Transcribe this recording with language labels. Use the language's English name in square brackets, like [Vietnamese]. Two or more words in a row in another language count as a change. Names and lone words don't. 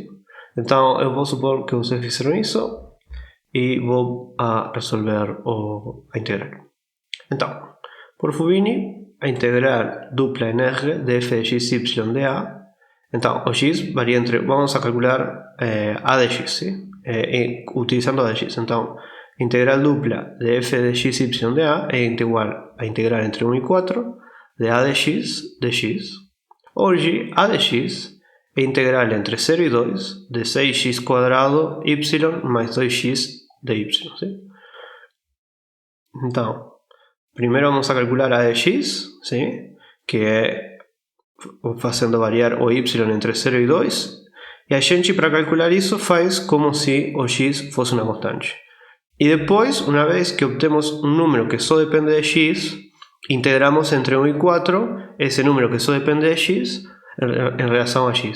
[Portuguese] Então, eu vou supor que vocês fizeram isso e vou resolver a integral. Então, por Fubini, a integral dupla em R de f de xy de A. Então, o x varia entre, [Spanish] vamos a calcular [Portuguese] a de x, ¿sí? Utilizando a de x. Então, integral dupla de f de x y de a [Spanish] es igual a integral entre 1 y 4 de a de x. [Portuguese] Hoje a de x é integral entre 0 e 2 de 6x quadrado y mais 2x de y. ¿Sí? Então, primeiro [Spanish] vamos a calcular [Portuguese] a de x, ¿sí? Que é fazendo variar o y entre 0 e 2. E a gente, para calcular isso, faz como se o x fosse uma constante. E depois, uma vez que obtemos um número que só depende de x, integramos entre 1 e 4 esse número que só depende de x em relação a x.